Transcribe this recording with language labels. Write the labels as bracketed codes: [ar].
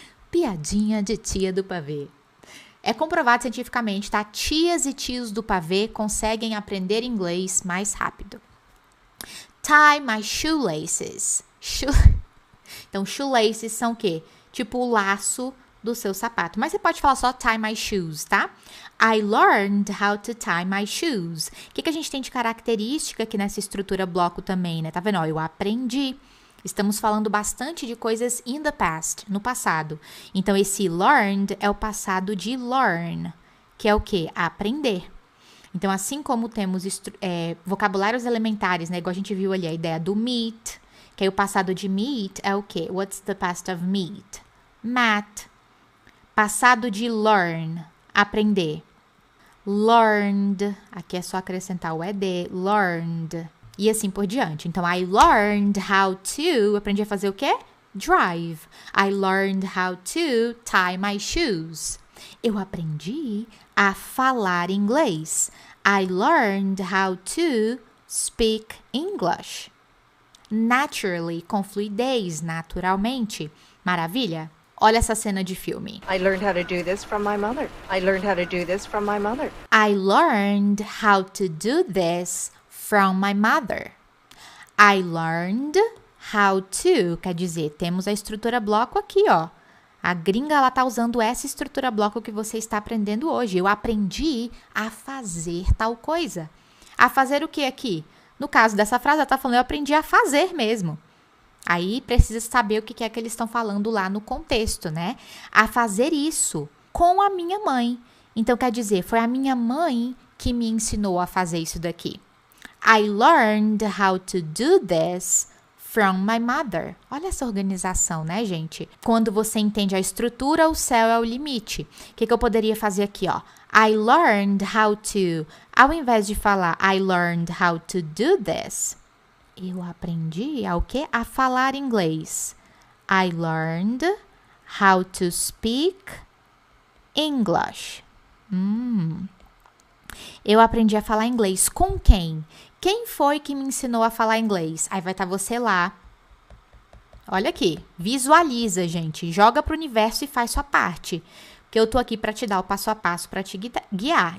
[pt] Piadinha de tia do pavê. É comprovado cientificamente, tá? Tias e tios do pavê conseguem aprender inglês mais rápido. [en] Tie my shoelaces. [pt] Então, shoelaces são o quê? Tipo o laço do seu sapato. Mas você pode falar só [en] tie my shoes, [pt] tá? [en] I learned how to tie my shoes. [pt] O que a gente tem de característica aqui nessa estrutura bloco também, né? Tá vendo? Ó, eu aprendi. Estamos falando bastante de coisas [en] in the past, [pt] no passado. Então, esse learned é o passado de learn, que é o quê? Aprender. Então, assim como temos vocabulários elementares, né? Igual a gente viu ali, a ideia do meet, que aí o passado de meet é o quê? [en] What's the past of meet? Math. Passado de learn, aprender. [pt] Learned, aqui é só acrescentar o ED, learned. E assim por diante. Então, [en] I learned how to, [pt] aprendi a fazer o quê? [en] Drive. I learned how to tie my shoes. [pt] Eu aprendi a falar inglês. [en] I learned how to speak English. [pt] Naturally, com fluidez, naturalmente. Maravilha? Olha essa cena de filme. [en] I learned how to do this from my mother. I learned how to do this from my mother. I learned how to do this from my mother. I learned how to, [pt] quer dizer, temos a estrutura bloco aqui, ó. A gringa, ela tá usando essa estrutura bloco que você está aprendendo hoje. Eu aprendi a fazer tal coisa. A fazer o que aqui? No caso dessa frase, ela tá falando, eu aprendi a fazer mesmo. Aí, precisa saber o que é que eles estão falando lá no contexto, né? A fazer isso com a minha mãe. Então, quer dizer, foi a minha mãe que me ensinou a fazer isso daqui. [en] I learned how to do this from my mother. [pt] Olha essa organização, né, gente? Quando você entende a estrutura, o céu é o limite. O que eu poderia fazer aqui, ó? [en] I learned how to... [pt] Ao invés de falar [en] I learned how to do this, [pt] eu aprendi a o quê? A falar inglês. [en] I learned how to speak English. [pt] Eu aprendi a falar inglês com quem? Quem foi que me ensinou a falar inglês? Aí vai estar você lá. Olha aqui, visualiza, gente. Joga pro universo e faz sua parte. Porque eu tô aqui para te dar o passo a passo, para te guiar.